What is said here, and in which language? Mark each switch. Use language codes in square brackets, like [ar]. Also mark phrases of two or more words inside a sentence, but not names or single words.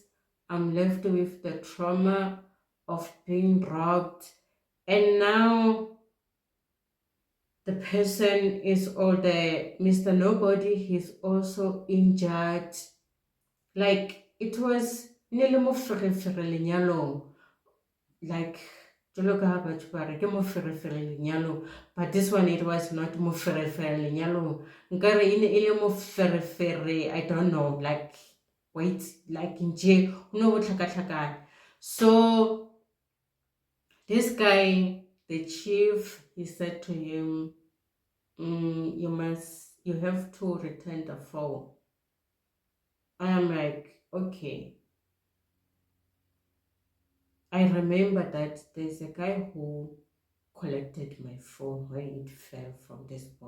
[en] I'm left with the trauma of being robbed. And now the person is all the Mr. Nobody, he's also injured. Like it was nearly [st] mo ferefere lenyalong. Like jwalo ka ha batho ba re ke mo ferefere lenyalong, [en] but this one, it was not [st] mo ferefere lenyalong. Nkare e ne e le mo ferefere, [en] I don't know, like wait, like [st] nje o no bo tlhakatlhakane. [en] So this guy, the chief, he said to him, you have to return the phone. I'm like, okay. I remember that there's a guy who collected my phone when it fell from this board.